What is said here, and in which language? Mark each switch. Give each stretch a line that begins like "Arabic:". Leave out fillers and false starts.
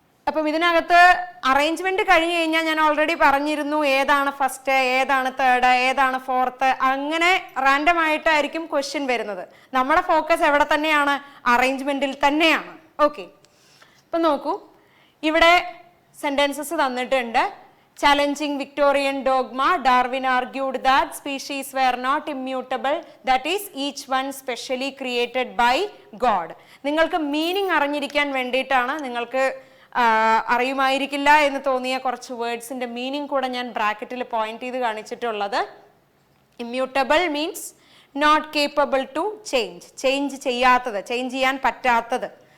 Malayalam: അപ്പം ഇതിനകത്ത് അറേഞ്ച്മെന്റ് കഴിഞ്ഞു കഴിഞ്ഞാൽ ഞാൻ ഓൾറെഡി പറഞ്ഞിരുന്നു ഏതാണ് ഫസ്റ്റ്, ഏതാണ് തേർഡ്, ഏതാണ് ഫോർത്ത്, അങ്ങനെ റാൻഡം ആയിട്ടായിരിക്കും ക്വസ്റ്റ്യൻ വരുന്നത്. നമ്മുടെ ഫോക്കസ് എവിടെ തന്നെയാണ്? അറേഞ്ച്മെന്റിൽ തന്നെയാണ്. ഓക്കെ, അപ്പം നോക്കൂ, ഇവിടെ സെന്റൻസസ് തന്നിട്ടുണ്ട്.
English: Challenging Victorian dogma, Darwin argued that species were not immutable, that is, each one specially created by God.
Malayalam: നിങ്ങൾക്ക് മീനിങ് അറിഞ്ഞിരിക്കാൻ വേണ്ടിയിട്ടാണ്, നിങ്ങൾക്ക് അറിയുമായിരിക്കില്ല എന്ന് തോന്നിയ കുറച്ച് വേർഡ്സിന്റെ മീനിങ് കൂടെ ഞാൻ ബ്രാക്കറ്റിൽ പോയിന്റ് ചെയ്ത് കാണിച്ചിട്ടുള്ളത്.
English: immutable means not capable to change,
Malayalam: change ചെയ്യാത്തത്, ചേഞ്ച് ചെയ്യാൻ പറ്റാത്തത്.